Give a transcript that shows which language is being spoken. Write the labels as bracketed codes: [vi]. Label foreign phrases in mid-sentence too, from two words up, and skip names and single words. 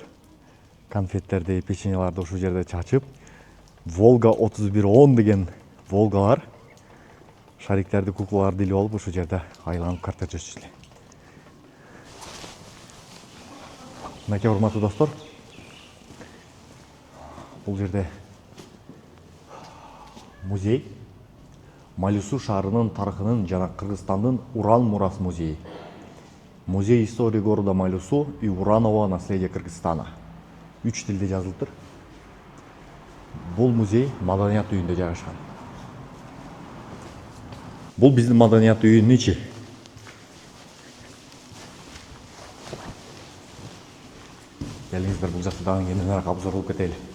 [ky] Конфеттерди, печеньеларды ушул жерде чачып, Волга 3110 деген Волгалар, шариктерди, куклаларды илип алып ушул жерде айланып картер чөчүшүлө. Мынакей урматтуу достор, бул жерде музей, Майлуу шаарынын тарыхынын жана Кыргызстандын Уран мурас музейи. [ru] Музей истории города Майлуу и уранового наследия Кыргызстана. [ky] 3 тилде жазылыптыр. Бул музей маданият үйүндө жайгашкан. Бул биздин маданият үйүнүн ичи. Келиңиздер, бул жакта дагы кененирээк обзор кылып кетели.